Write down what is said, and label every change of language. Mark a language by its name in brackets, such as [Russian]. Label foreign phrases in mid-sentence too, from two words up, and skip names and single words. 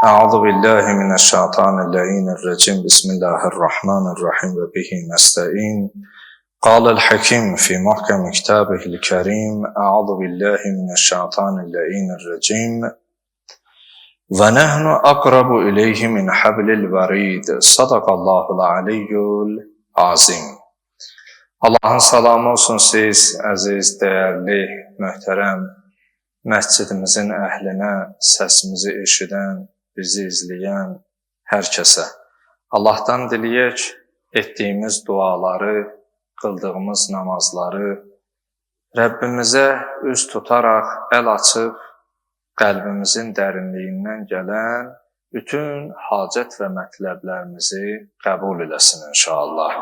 [Arabic] أعوذ بالله من الشيطان اللعين الرجيم بسم الله الرحمن الرحيم وبه نستعين قال الحكيم في محكم كتابه الكريم أعوذ بالله من الشيطان اللعين الرجيم ونحن أقرب إليه من حبل الوريد صدق الله العلي العظيم. [Azerbaijani] Allahın salamı olsun siz, əziz, dəyərli, möhtərəm məscidimizin əhlinə, səsimizi eşidən, bizi izləyən hər kəsə. Allahdan diləyək, etdiyimiz duaları, qıldığımız namazları Rəbbimizə üz tutaraq, əl açıb, qəlbimizin dərinliyindən gələn bütün hacət və mətləblərimizi qəbul eləsin inşallah.